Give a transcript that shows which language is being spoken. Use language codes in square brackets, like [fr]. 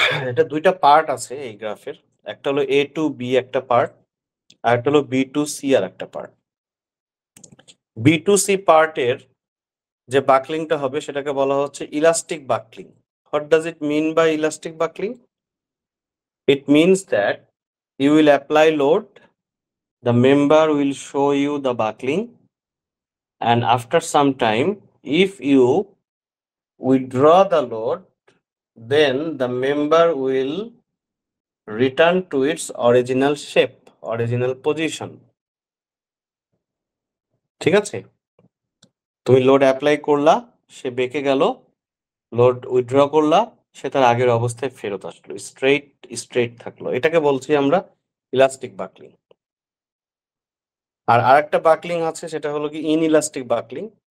[bn] এটা দুইটা পার্ট আছে এই গ্রাফের, একটা হলো এ টু বি একটা পার্ট, আর একটা হলো বি টু সি আর একটা পার্ট। বি টু সি পার্টের যে বাকলিংটা হবে সেটাকে বলা হচ্ছে elastic buckling. [en] What does it mean by elastic buckling? It means that you will apply load, the member will show you the buckling, and after some time, if you withdraw the load, then the member will return to its original shape, original position. [bn] ঠিক আছে, তুমি load apply করলা, সে বেঁকে গেল, load withdraw করলা, সে তার আগের অবস্থায় ফেরত আসলো, স্ট্রেইট থাকলো। এটাকে বলছি আমরা ইলাস্টিক বাকলিং। আর আরেকটা বাকলিং আছে, সেটা হলো কি ইনইলাস্টিক বাকলিং।